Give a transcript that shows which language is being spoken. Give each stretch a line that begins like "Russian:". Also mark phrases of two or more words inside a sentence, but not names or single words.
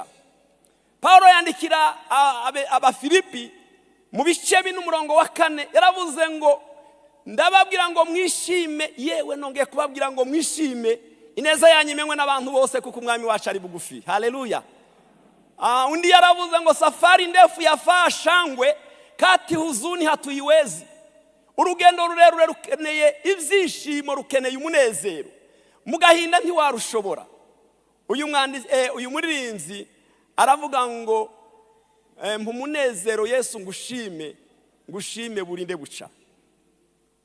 Kinyarwanda: Paulo yandikira Abafilipi mu bice 4 yaravuze ngo ndababwira ngo mwishime, yewe nongeye kubabwira ngo mwishime, ineza yanyu imenywe n'abantu bose kuko umwami wacu ari bugufi. Haleluya! Undi yaravuze ngo
Swahili: safari ndefu yafaa shangwe, kati huzuni hatuiwezi.
Kinyarwanda: Urugendo rurerure rukeneye ibyishimo, rukeneye umunezero, mugahinda ntiwarushobora. Uyu muririmbyi aravuga ngo umunezero Yesu ngushime burinde buca.